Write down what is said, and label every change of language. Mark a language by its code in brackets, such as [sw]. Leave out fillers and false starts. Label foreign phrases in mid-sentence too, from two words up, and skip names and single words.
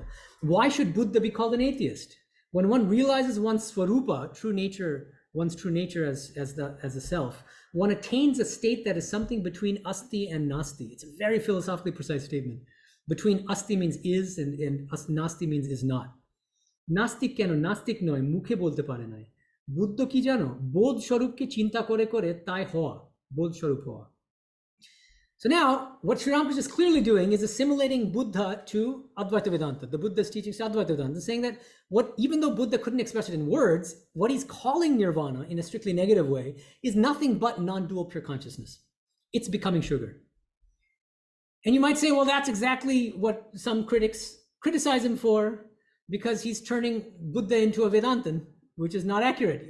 [en] Why should Buddha be called an atheist? When one realizes one's Swarupa, true nature, one's true nature as a self, one attains a state that is something between asti and nasti. It's a very philosophically precise statement. Between asti means is and nasti means is not. [bn] নাস্তিক কেন নাস্তিক নয় মুখে বলতে পারে নাই. বুদ্ধ কি জানো? বোধ স্বরূপ কে চিন্তা করে করে তাই হওয়া. বোধ স্বরূপ হওয়া. [en] So now, what Sri Ramakrishna is clearly doing is assimilating Buddha to Advaita Vedanta, the Buddha's teachings to Advaita Vedanta, saying that even though Buddha couldn't express it in words, what he's calling nirvana in a strictly negative way is nothing but non-dual pure consciousness. It's becoming sugar. And you might say, well, that's exactly what some critics criticize him for, because he's turning Buddha into a Vedantan, which is not accurate.